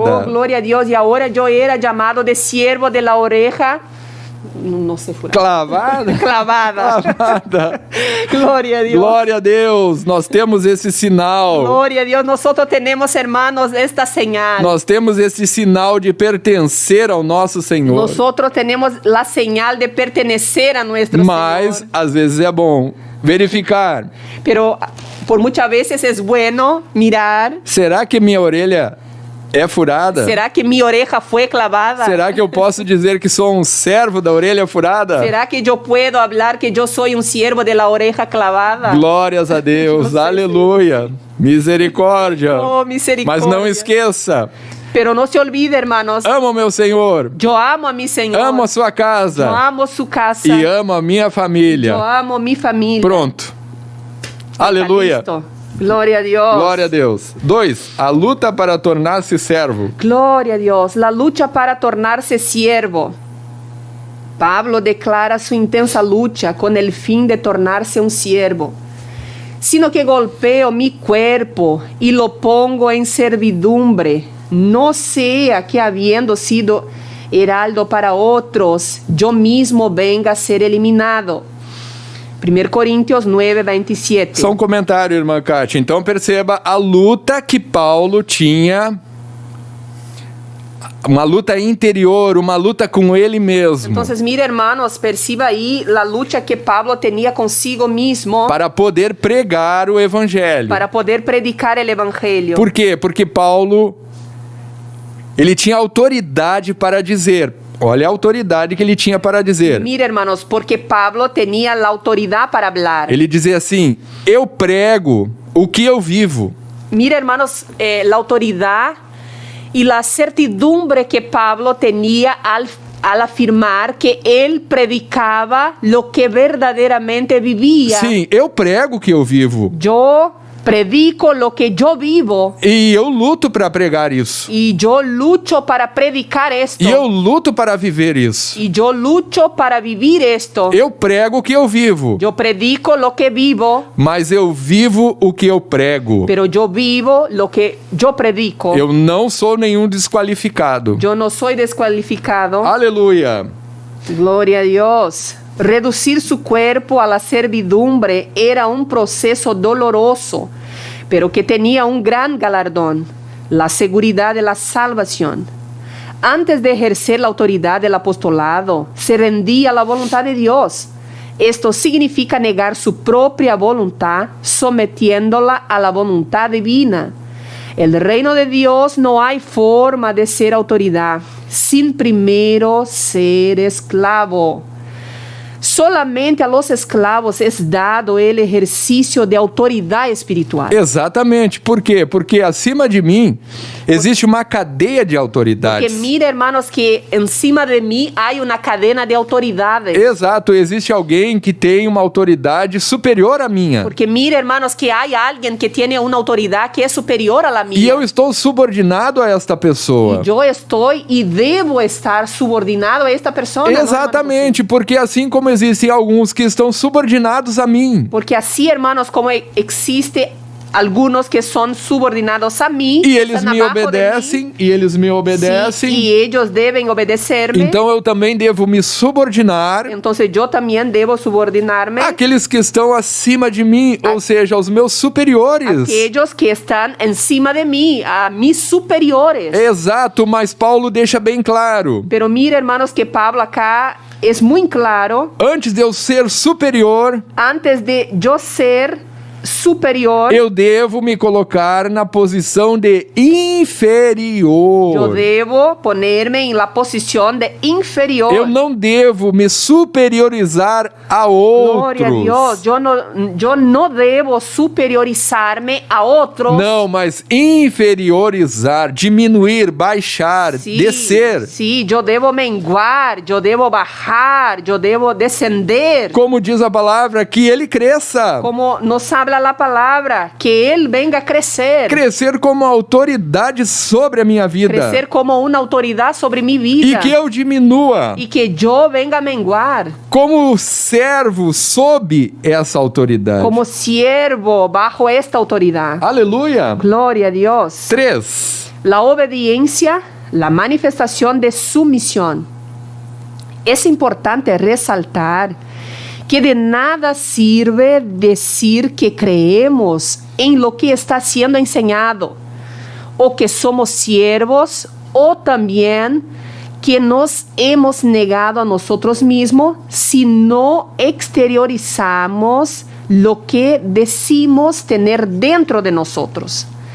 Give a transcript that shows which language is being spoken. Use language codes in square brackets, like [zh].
[es] Oh, gloria a Dios. Y ahora yo era llamado de siervo de la oreja. No sé furar. Clavada? Clavada. Clavada. Gloria a Dios. [pt] Glória a Deus, nós temos esse sinal. [es] Gloria a Dios. Nosotros tenemos, hermanos, esta señal. [pt] Nós temos esse sinal de pertencer ao nosso Senhor. [es] Nosotros tenemos la señal de pertenecer a nuestro [pt] Mas, [es] Señor. [pt] às vezes é bom verificar. [es] Pero por muchas veces es bueno mirar. [pt] Será que minha orelha é furada? [es] ¿Será que mi oreja fue clavada? [pt] Será que eu posso dizer que sou um servo da orelha furada? [es] ¿Será que yo puedo hablar que yo soy un siervo de la oreja clavada? [pt] Glórias a Deus, aleluia, misericórdia. Oh, misericórdia. Mas não esqueça, [es] Pero no se olvide, hermanos, [pt] amo meu Senhor, [es] yo amo a mi Señor. [pt] amo a sua casa [es] Yo amo su casa. [pt] e amo a minha família. [es] Yo amo mi familia. [pt] Pronto. [es] Está [pt] Aleluia. [es] listo. Gloria a Dios. [pt] Glória a Deus. 2. A luta para tornar-se servo. [es] Gloria a Dios. La lucha para tornarse siervo. Pablo declara su intensa lucha con el fin de tornarse un siervo. Sino que golpeo mi cuerpo y lo pongo en servidumbre. No sea que habiendo sido heraldo para otros, yo mismo venga a ser eliminado. [pt] 1 Coríntios 9, 27. Só um comentário, irmã Kátia. Então perceba a luta que Paulo tinha. Uma luta interior, uma luta com ele mesmo. [es] Entonces, mire, hermanos, perciba ahí la lucha que Pablo tenía consigo mismo [pt] Para poder pregar o evangelho. [es] para poder predicar el evangelio. [pt] Por quê? Porque Paulo, ele tinha autoridade para dizer. Olha a autoridade que ele tinha para dizer. [es] Mire, hermanos, porque Pablo tenía la autoridad para hablar. [pt] Ele dizia assim: eu prego o que eu vivo. [es] Mire, hermanos, la autoridad y la certidumbre que Pablo tenía al afirmar que él predicaba lo que verdaderamente vivía. [pt] Sim, eu prego o que eu vivo. [es] Yo Predico lo que yo vivo [pt] E eu luto para pregar isso. [es] y yo lucho para predicar esto. [pt] E eu luto para viver isso. [es] Y yo lucho para vivir esto. [pt] Eu prego o que eu vivo, [es] Yo predico lo que vivo, [pt] mas eu vivo o que eu prego. [es] pero yo vivo lo que yo predico. [pt] Eu não sou nenhum desqualificado. [es] Yo no soy descualificado. [pt] Aleluia. [es] Gloria a Dios. Reducir su cuerpo a la servidumbre era un proceso doloroso, pero que tenía un gran galardón, la seguridad de la salvación. Antes de ejercer la autoridad del apostolado, se rendía a la voluntad de Dios. Esto significa negar su propia voluntad, sometiéndola a la voluntad divina. El reino de Dios no hay forma de ser autoridad sin primero ser esclavo. Solamente a los esclavos es dado el ejercicio de autoridad espiritual. [pt] Exatamente. Por quê? Porque acima de mim existe uma cadeia de autoridades. [es] Porque mira, hermanos, que encima de mí hay una cadena de autoridades. [pt] Exato, existe alguém que tem uma autoridade superior à minha. [es] Porque mira, hermanos, que hay alguien que tiene una autoridad que es superior a la mía. [pt] E eu estou subordinado a esta pessoa. [es] Y yo estoy y debo estar subordinado a esta persona. ¿no, hermanos? [pt] Exatamente, porque assim como existem alguns que estão subordinados a mim, [es] Porque así, hermanos, como existe algunos que son subordinados a mí, [pt] e eles [es] están [pt] me [es] abajo de [pt] obedecem, [es] mí, [pt] e eles me [es] sí, [pt] obedecem, [es] y ellos deben obedecerme. [pt] então eu também devo me subordinar [es] Entonces yo también debo subordinarme [pt] àqueles que estão acima de mim, ou seja, aos meus superiores. [es] aquellos que están encima de mí, a mis superiores. [pt] Exato, mas Paulo deixa bem claro: [es] Pero mira, hermanos, que Pablo acá es muy claro. [pt] antes de eu ser superior, [es] Antes de yo ser superior, [pt] eu devo me colocar na posição de inferior. [es] yo debo ponerme en la posición de inferior. [pt] Eu não devo me superiorizar a outros. [es] Gloria a Dios, yo no debo superiorizarme a otros. [pt] Não, mas inferiorizar, diminuir, baixar, [es] Sí, [pt] descer. [es] sí, yo debo menguar, yo debo bajar, yo debo descender. [pt] Como diz a palavra, que ele cresça. [es] Como nos habla la palabra, que Él venga a crecer. [pt] Crescer como autoridade sobre a minha vida. [es] Crecer como una autoridad sobre mi [pt] E [es] vida. [pt] que eu diminua [es] Y que yo venga a menguar [pt] como servo sob essa autoridade. [es] como siervo bajo esta autoridad. [pt] Aleluia. [es] Gloria a Dios. 3. La obediencia, la manifestación de sumisión. Es importante resaltar que de nada sirve decir que creemos en lo que está siendo enseñado, o que somos siervos, o también que nos hemos negado a nosotros mismos si no exteriorizamos lo que decimos tener dentro de nosotros.